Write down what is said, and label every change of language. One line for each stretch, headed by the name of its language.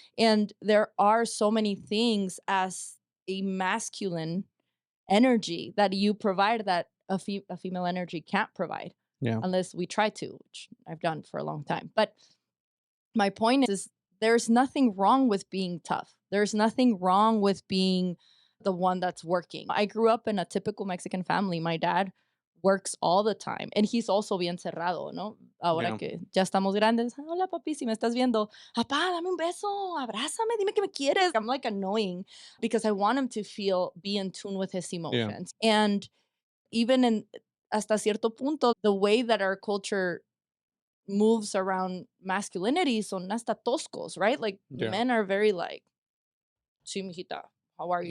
English: And there are so many things as a masculine energy that you provide that a female energy can't provide Yeah. unless we try to, which I've done for a long time. But my point is there's nothing wrong with being tough. There's nothing wrong with being the one that's working. I grew up in a typical Mexican family. My dad works all the time and he's also
Spanish: bien cerrado, ¿no? Ahora
English: Yeah.
Spanish: que ya estamos grandes, hola papi, si me estás viendo, papá, dame un beso, abrázame, dime que me quieres.
English: I'm like annoying because I want him to be in tune with his Yeah. emotions. And even in
Spanish: hasta cierto punto,
English: the way that our culture moves around masculinity
Spanish: son hasta toscos,
English: right? Like Yeah. men are very like,
Spanish: sí, mijita,
English: how are you?